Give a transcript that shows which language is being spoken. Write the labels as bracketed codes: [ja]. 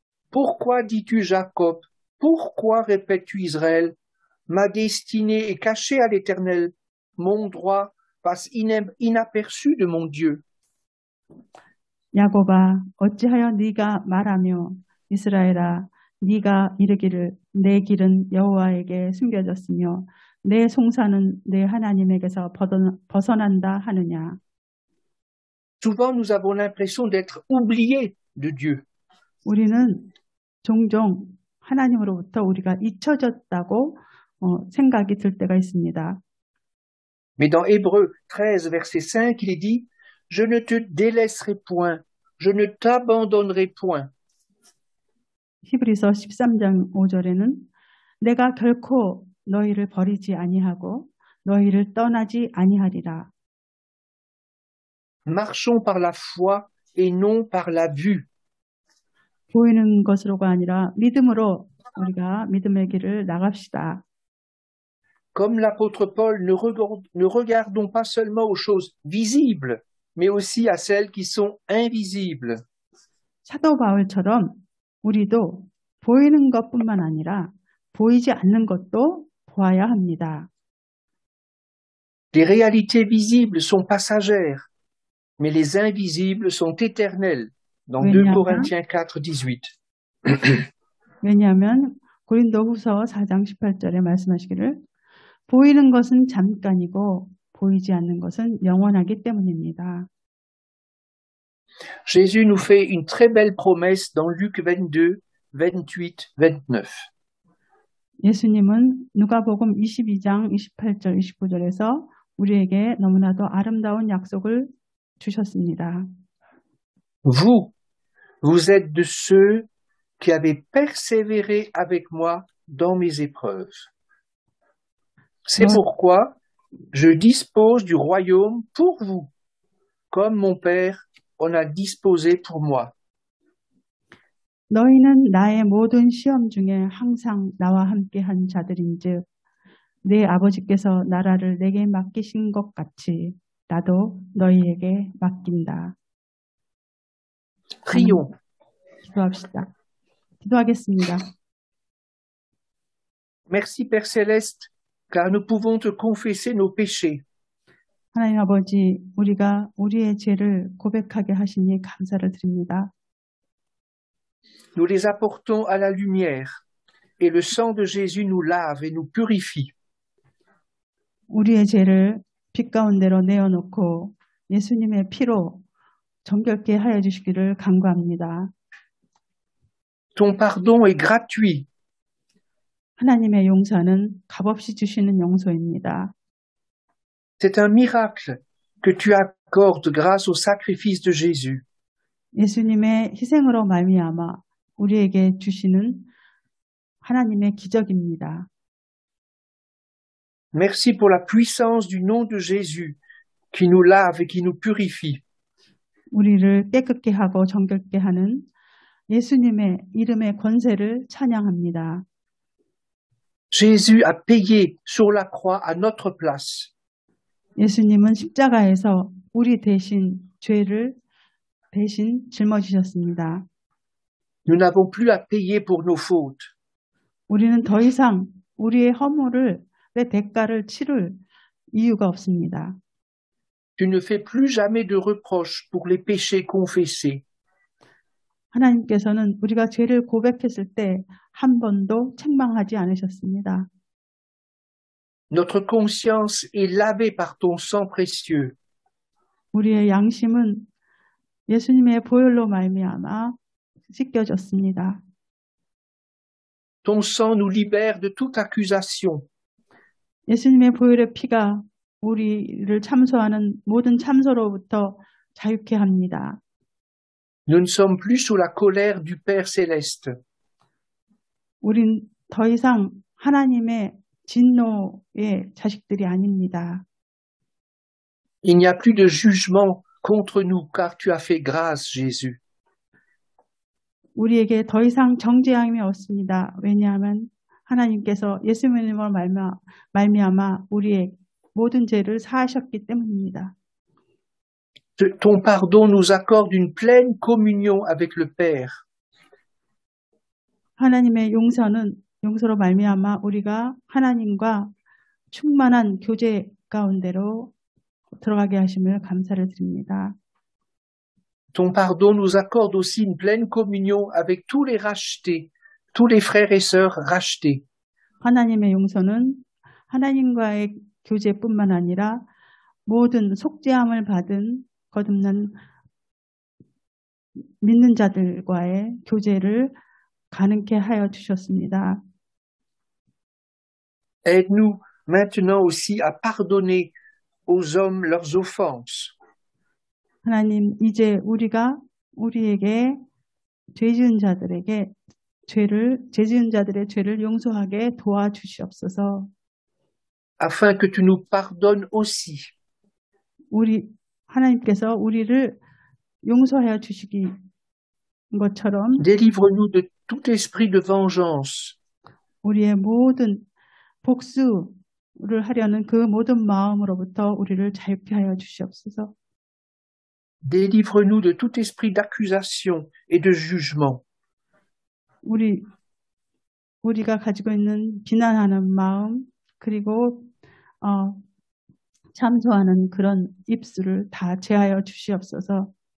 [fr] Pourquoi dis-tu Jacob? Pourquoi répètes-tu Israël? Ma destinée est cachée à l'Éternel. Mon droit passe inaperçu de mon Dieu. [ko] 야곱아 어찌하여 네가 말하며 이스라엘아 네가 이르기를 내 길은 여호와에게 숨겨졌으며 내 송사는 내 하나님에게서 벗어난다 하느냐. [fr] Souvent nous avons l'impression d'être oubliés de Dieu. [ko] 우리는 종종 하나님으로부터 우리가 잊혀졌다고 생각이 들 때가 있습니다. [fr] Mais dans Hébreux 13, verset 5, il est dit « Je ne te délaisserai point, je ne t'abandonnerai point. » [ko] 히브리서 13장 5절에는 내가 결코 너희를 버리지 아니하고 너희를 떠나지 아니하리라. [fr] Marchons par la foi et non par la vue. [ko] 보이는 것으로가 아니라 믿음으로 우리가 믿음의 길을 나갑시다. [fr] Comme l'apôtre Paul, ne regardons pas seulement aux choses visibles, mais aussi à celles qui sont invisibles. [ko] 사도 바울처럼 우리도 보이는 것뿐만 아니라 보이지 않는 것도 보아야 합니다. [fr] Les réalités visibles sont passagères, mais les invisibles sont éternelles. Dans 2 Corinthiens 4, 18. [ko] 왜냐하면 고린도후서 4장 18절에 말씀하시기를 보이는 것은 잠깐이고 보이지 않는 것은 영원하기 때문입니다. [fr] Jésus nous fait une très belle promesse dans Luc 22, 28, 29. [ko] 예수님은 누가복음 22장 28절 29절에서 우리에게 너무나도 아름다운 약속을 주셨습니다. [fr] Vous êtes de ceux qui avez persévéré avec moi dans mes épreuves. C'est pourquoi je dispose du royaume pour vous, comme mon Père en a disposé pour moi. [ko] 너희는 나의 모든 시험 중에 항상 나와 함께 한 자들인즉 내 아버지께서 나라를 내게 맡기신 것 같이 나도 너희에게 맡긴다. [fr] Prions. [ko] 기도합시다. 기도하겠습니다. [fr] Merci Père Céleste, car nous pouvons te confesser nos péchés. [ko] 하나님 아버지, 우리가 우리의 죄를 고백하게 하시니 감사를 드립니다. [fr] Nous les apportons à la lumière, et le sang de Jésus nous lave et nous purifie. [ko] 우리의 죄를 빛 가운데로 내어놓고 예수님의 피로 정결케 하여 주시기를 간구합니다. [fr] Ton pardon est gratuit. [ko] 하나님의 용서는 값없이 주시는 용서입니다. [fr] C'est un miracle que tu accordes grâce au sacrifice de Jésus. [ko] 예수님의 희생으로 말미암아 우리에게 주시는 하나님의 기적입니다. [fr] Merci pour la puissance du nom de Jésus qui nous lave et qui nous purifie. [ko] 우리를 깨끗게 하고 정결케 하는 예수님의 이름의 권세를 찬양합니다. [fr] Jésus a payé sur la croix à notre place. [ko] 예수님은 십자가에서 우리 대신 죄를 대신 짊어지셨습니다. [fr] Nous n'avons plus à payer pour nos fautes. [ko] 우리는 더 이상 우리의 허물의 대가를 치를 이유가 없습니다. [fr] Tu ne fais plus jamais de reproches pour les péchés confessés. [ko] 하나님께서는 우리가 죄를 고백했을 때 한 번도 책망하지 않으셨습니다. [fr] Notre conscience est lavée par ton sang précieux. [ko] 우리의 양심은 예수님의 보혈로 말미암아 씻겨졌습니다. [fr] Ton sang nous libère de toute accusation. [ko] 예수님의 보혈의 피가 우리를 참소하는 모든 참소로부터 자유케 합니다. [fr] Nous ne sommes plus sous la colère du Père céleste. [ko] 우린 더 이상 하나님의 진노의 자식들이 아닙니다. [fr] Il n'y a plus de jugement contre nous, car tu as fait grâce, Jésus. [ko] 우리에게 더 이상 정죄함이 없습니다. 왜냐하면 하나님께서 예수님으로 말미암아 우리의 모든 죄를 사하셨기 때문입니다. [fr] Ton pardon nous accorde une pleine communion avec le Père. [ko] 하나님의 용서로 말미암아 우리가 하나님과 충만한 교제 가운데로 들어가게 하심을 감사를 드립니다. [fr] Ton pardon nous accorde aussi une pleine communion avec tous les rachetés, tous les frères et sœurs rachetés. [ko] 하나님의 용서는 하나님과의 교제뿐만 아니라 모든 속죄함을 받은 거듭난 믿는 자들과의 교제를 가능케 하여 주셨습니다. [fr] Aide-nous maintenant aussi à pardonner aux hommes leurs offenses. [ko] 하나님, 이제 우리가 우리에게 죄 지은 자들에게 죄 지은 자들의 죄를 용서하게 도와주시옵소서. [fr] afin que tu nous pardonnes aussi. [ko] 하나님께서 우리를 용서하여 주시기 것처럼 [fr] Délivre-nous de tout esprit de vengeance. [ko] 우리의 모든 복수를 하려는 그 모든 마음으로부터 우리를 자유케 하여 주시옵소서. [fr] Délivre-nous de tout esprit d'accusation et de jugement. [ko] 우리가 가지고 있는 비난하는 마음 그리고 참소하는 그런 입술을 다 제하여 주시옵소서.